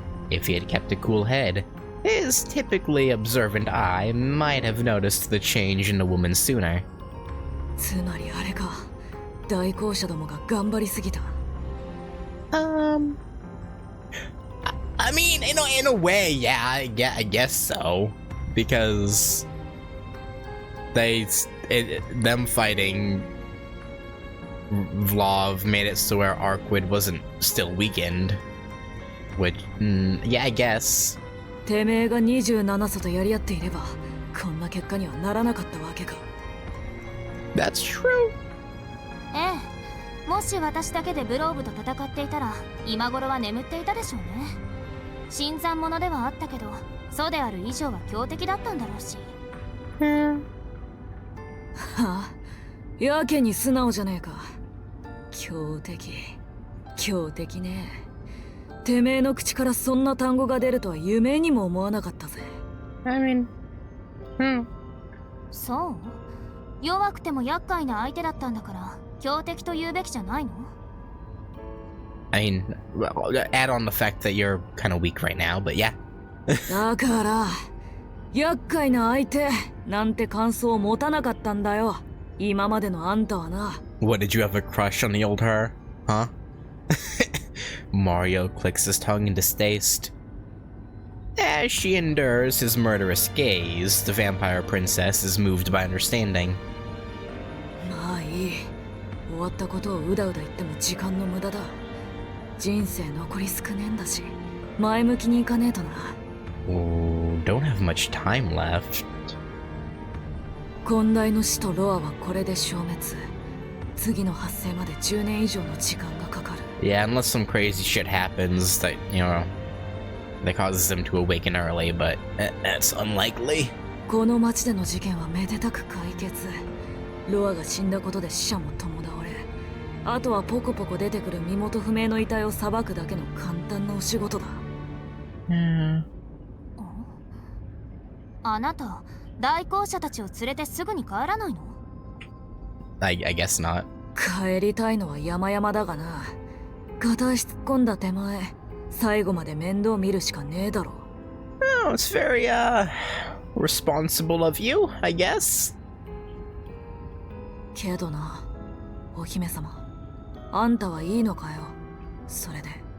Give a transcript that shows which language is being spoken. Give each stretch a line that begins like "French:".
English: If he had kept a cool head, his typically observant eye might have noticed the change in the woman sooner.
Japanese: つまりあれか。代行者どもが頑張りすぎた。
English: I mean, in a way, yeah, I guess so, because them fighting Vlov made it so where Arcueid wasn't still weakened, which, yeah, I guess.
Japanese: てめえが27歳とやり合っていれば、こんな結果にはならなかったわけか。
English: That's true.
Japanese: ええ、もし私だけでブローブと戦っていたら、今頃は眠っていたでしょうね。新参者ではあったけど、そうである以上は強敵だったんだろうし。はあ、やけに素直じゃねえか。強敵ね。てめえの口からそんな単語が出るとは夢にも思わなかったぜ。
English: I mean,
Japanese: そう？弱くても厄介な相手だったんだから強敵と言うべきじゃないの？
English: I mean, well, add on the fact that you're kind of weak right now, but yeah.
Japanese: だから厄介な相手なんて感想を持たなかったんだよ。今までのあんたはな。
English: What, did you have a crush on the old her? Huh? Mario clicks his tongue in distaste. As she endures his murderous gaze, the vampire princess is moved by understanding.
Japanese: まあいい。終わったことをうだうだ言っても時間の無駄だ。人生残り少ねえんだし、前向きにいかねえとな。
English: Oh, don't have much time left.
Japanese: 根大の死とロアはこれで消滅。次の発生まで10年以上の時間がかかる。
English: Yeah, unless some crazy shit happens that, you know, that causes them to awaken early, but that's unlikely.
Japanese: この町での事件はめでたく解決。ロアが死んだことで死者も共倒れ。あとはポコポコ出てくる身元不明の遺体を裁くだけの簡単なお仕事だ。あなた、代行者たちを連れてすぐに帰らないの？
English: I guess not.
Japanese: 帰りたいのは山々だがな。片足突っ込んだ手前、最後まで面倒見るしかねえだろ。
English: Oh, it's very, responsible of you, I guess.
Japanese: けどな、お姫様、あんたはいいのかよ、それで。